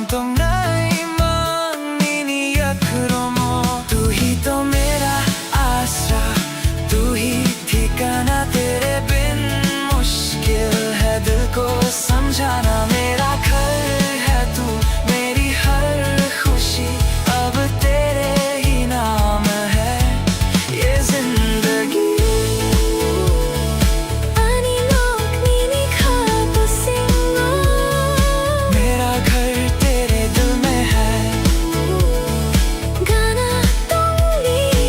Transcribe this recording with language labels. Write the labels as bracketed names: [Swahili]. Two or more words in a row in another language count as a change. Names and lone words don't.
[Kok Borok] tong naimang niniyak romo [Hindi] तू ही तो मेरा आसरा तू ही ठिकाना तेरे बिन मुश्किल है दिल को समझाना मेरा घर है तू मेरी हर खुशी अब तेरे ही नाम है ये जिंदगी [Kok Borok] Ani lok nini khapa singo [Hindi] मेरा घर तेरे दिल में है [Kok Borok] Gana tongi